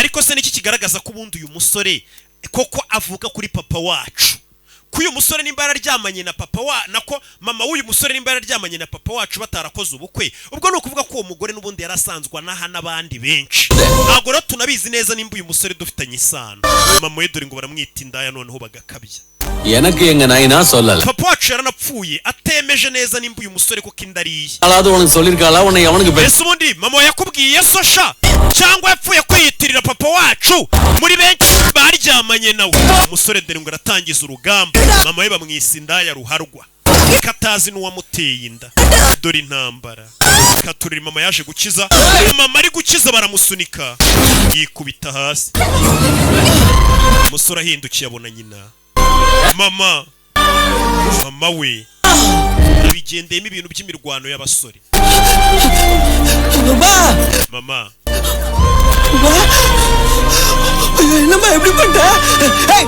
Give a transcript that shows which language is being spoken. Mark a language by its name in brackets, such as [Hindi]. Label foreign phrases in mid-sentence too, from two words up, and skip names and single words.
[Kinyarwanda] ariko se niki kigaragaza ko ubundi uyu musore koko avuka kuri papa wacu kuyu musore nimba yararyamanye na papa wa nako mama w'uyu musore nimba yararyamanye na papa wacu batarakoze ubukwe ubwo no kuvuga ko uwo mugore n'ubundi yarasanzwa naha nabandi benshi ntago rero tunabizi neza nimba uyu musore dufitanye isano mama we dore ngo baramwita indaya noneho bagakabya [Tamil] எனக்கு எங்க நாயினா சொல்லல [Kinyarwanda] papa wacu yaranapfuye atemeje neza nimba uyu musore ko kindariye [Tamil] அதாவது உனக்கு சொல்லிருக்காளா உன்னை எவனுக்கு [Kinyarwanda] ese ubundi mama yakubwiye so sha cyangwa yapfuye kwiyitirira papa wacu muri benshi baryamanye nawe umusore dore ngo aratangiza urugamba mama we bamwisa indaya ruharwa katazi n'uwamuteye inda dore intambara katurira mama yaje gukiza mama ari gukiza baramusunika yikubita hasi umusore ahindukiye abona nyina mama we bigendeyemo ibintu by'imirwano y'abasore mama [Tamil] என்னம்மா எப்படி பண்ண ஏய்